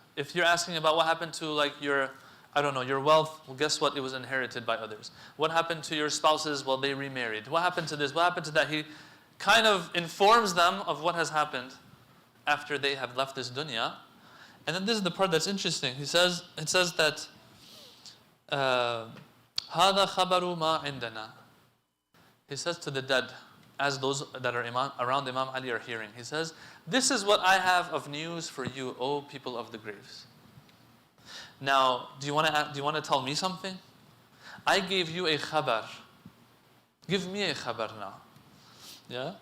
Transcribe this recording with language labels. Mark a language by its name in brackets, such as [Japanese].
[English] If you're asking about what happened to your wealth, well, guess what? It was inherited by others. What happened to your spouses? Well, they remarried. What happened to this? What happened to that? He kind of informs them of what has happened after they have left this dunya. And then this is the part that's interesting. It says that [Arabic] هَذَا خَبَرُ مَا عِنْدَنَا. [English] He says to the dead, as those that are around Imam Ali are hearing, he says, this is what I have of news for you, O people of the graves. Now, do you want to tell me something? I gave you a khabar. Give me a khabar now. Yeah?